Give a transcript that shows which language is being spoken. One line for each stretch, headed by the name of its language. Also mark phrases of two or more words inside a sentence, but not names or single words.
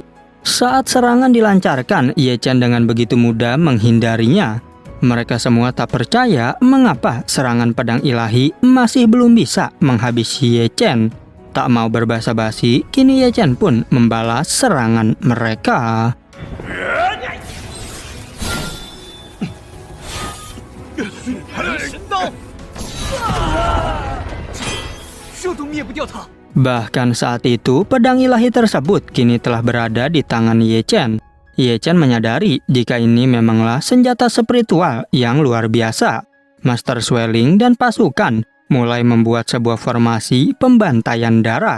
Indonesian: Saat serangan dilancarkan, Ye Chen dengan begitu mudah menghindarinya. Mereka semua tak percaya mengapa serangan pedang ilahi masih belum bisa menghabisi Ye Chen. Tak mau berbasa-basi, kini Ye Chen pun membalas serangan mereka.
Chinese: 神刀，这都灭不掉他。
Indonesian: Bahkan saat itu, pedang ilahi tersebut kini telah berada di tangan Ye Chen. Ye Chen menyadari jika ini memanglah senjata spiritual yang luar biasa. Master Xueling dan pasukan mulai membuat sebuah formasi pembantaian darah.